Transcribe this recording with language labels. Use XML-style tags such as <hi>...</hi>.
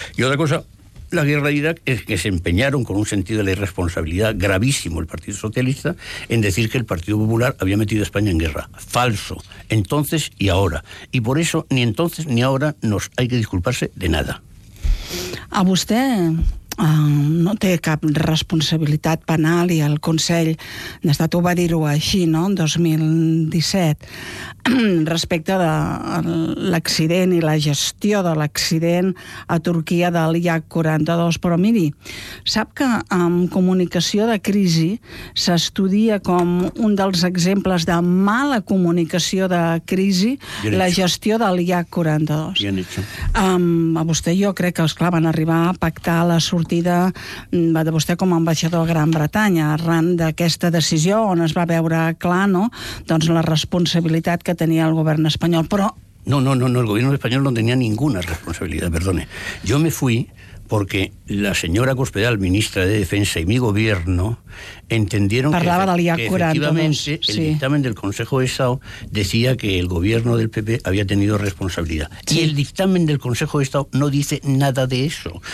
<es>Y otra cosa, la guerra de Irak es que se empeñaron con un sentido de la irresponsabilidad gravísimo el Partido Socialista en decir que el Partido Popular había metido a España en guerra. Falso, entonces y ahora. Y por eso ni entonces ni ahora nos hay que disculparse de nada. A usted,</es> <ca>no té cap responsabilitat penal i el Consell d'Estat ho va dir-ho així, no?, en 2017, respecte de l'accident i la gestió de l'accident a Turquia de l'IH-42. Però miri, sap que amb comunicació de crisi s'estudia com un dels exemples de mala comunicació de crisi la gestió de l'IH-42. A vostè jo crec que, esclar, van arribar a pactar la sortida de vostè com a ambaixador a Gran Bretanya arran d'aquesta decisió, on es va veure clar, no?, doncs la responsabilitat que tenia el govern espanyol, però... No, el govern espanyol no tenia ninguna responsabilitat, perdone.</ca> <es>Yo me fui porque la señora Cospedal, ministra de Defensa, y mi gobierno entendieron que efectivamente el dictamen del Consejo de Estado decía que el gobierno del PP había tenido responsabilidad. Sí. Y el dictamen del Consejo de Estado no dice nada de eso.</es>